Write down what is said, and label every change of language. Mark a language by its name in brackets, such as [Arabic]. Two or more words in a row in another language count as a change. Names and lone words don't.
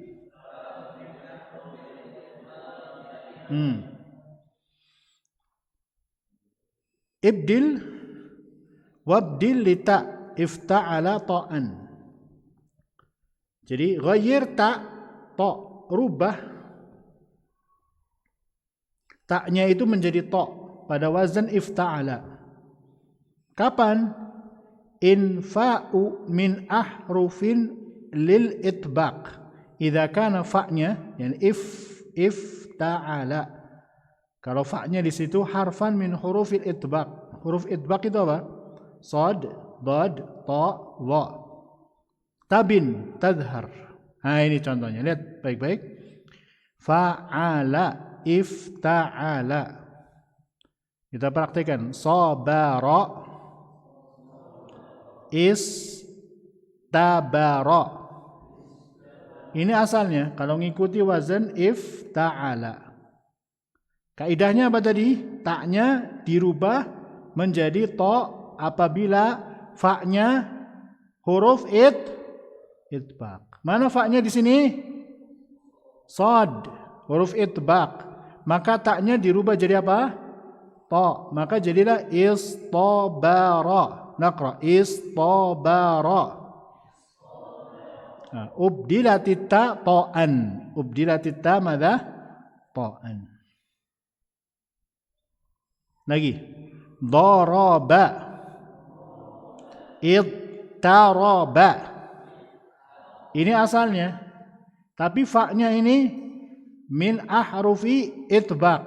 [Arabic] أبدل وأبدل لتا افتعل طاءً. [Indonesian] Jadi [Arabic] غيّر تا [Indonesian] rubah taknya itu menjadi to pada wazan ifta'ala. Kapan? [Arabic] إن فاءٌ من أحرفٍ للإطباق. إذا كان [Indonesian] fa'nya, yani ifta'ala. Kalau fa'nya di situ [Arabic] حرفًا من حروف الإطباق. [Indonesian] Huruf itbaq itu apa? [Arabic] صاد، ضاد, طاء، ظاء. Tabin, tadhar. [Indonesian] Nah ini contohnya, lihat baik-baik. [Arabic] فعل، افتعل. [Indonesian] Kita praktikkan. [Arabic] صبر، اصطبر. [Indonesian] Ini asalnya kalau ngikuti wazan ifta'ala. Kaidahnya apa tadi? Taknya dirubah menjadi to apabila fa'nya huruf itbaq. Mana fa'nya di sini? Sad, huruf itbaq. Maka taknya dirubah jadi apa? To. Maka jadilah istabara. [Arabic] نقرأ اصطبر. أبدلت التاء طاءً. أبدلت التاء ماذا؟ طاءً. [Indonesian] Lagi. Daraba. [Arabic] اضطرب. [Indonesian] Ini asalnya. Tapi fa'nya ini [Arabic] من أحرف الإطباق.